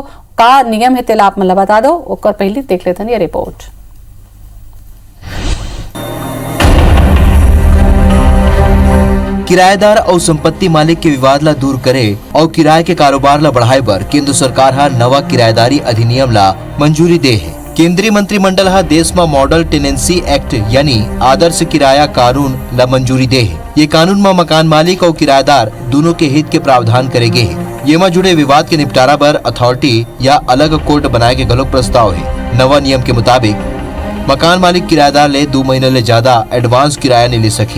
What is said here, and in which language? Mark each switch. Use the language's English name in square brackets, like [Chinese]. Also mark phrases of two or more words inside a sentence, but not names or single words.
[Chhattisgarhi] का नियम है तेला आप मन बता दो, ओकर पहले देख लेते ये रिपोर्ट। किराएदार और संपत्ति मालिक के विवाद ला दूर करे और किराए के कारोबार ला बढ़ाए बर केंद्र सरकार हा नवा किराएदारी अधिनियम ला मंजूरी दे है। केंद्रीय मंत्रिमंडल हा देश में मॉडल टेनेंसी एक्ट यानी आदर्श किराया कानून ला मंजूरी दे है। ये कानून में मकान मालिक और किराएदार दोनों के हित के प्रावधान करेगे है। ये में जुड़े विवाद के निपटारा बर अथॉरिटी या अलग कोर्ट बनाए के गलत प्रस्ताव है। नवा नियम के मुताबिक मकान मालिक किराएदार ले 2 महीने ले ज्यादा एडवांस किराया नहीं ले सकी।